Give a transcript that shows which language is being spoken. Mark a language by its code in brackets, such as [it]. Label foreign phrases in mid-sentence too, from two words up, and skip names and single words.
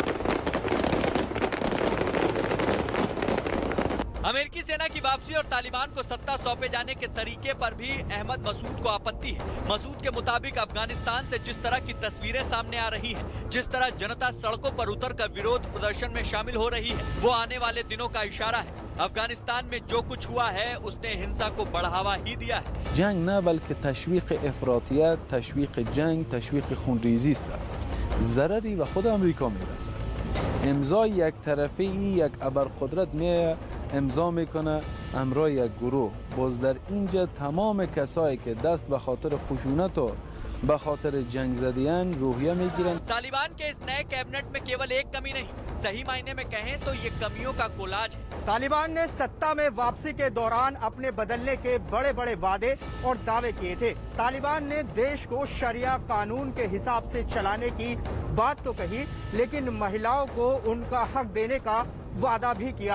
[hi] अमेरिकी सेना की वापसी और तालिबान को सत्ता सौंपे जाने के तरीके पर भी अहमद मसूद को आपत्ति है। मसूद के मुताबिक अफगानिस्तान से जिस तरह की तस्वीरें सामने आ रही हैं, जिस तरह जनता सड़कों पर उतरकर विरोध प्रदर्शन में शामिल हो रही है, वो आने वाले दिनों का इशारा है। अफगानिस्तान में जो कुछ हुआ है उसने हिंसा को बढ़ावा ही दिया है। [fa] جنگ نه بلکه تشویق افراطیت، تشویق جنگ، تشویق خونریزی است. ضرری به خود آمریکا میرسه. امضای یک طرفه یک ابرقدرت می امضا میکنه همراه یک گروه. باز در اینجا تمام کسایی که دست به خاطر خشونت و به خاطر جنگ زدیان روحیه میگیرن. [hi] तालिबान के इस नए कैबिनेट में केवल एक कमी नहीं, सही मायने में कहें तो ये कमियों का कोलाज है। तालिबान ने सत्ता में वापसी के दौरान अपने बदलने के बड़े बड़े वादे और दावे किए थे। तालिबान ने देश को शरिया कानून के हिसाब से चलाने की बात तो कही, लेकिन महिलाओं को उनका हक देने का वादा भी किया।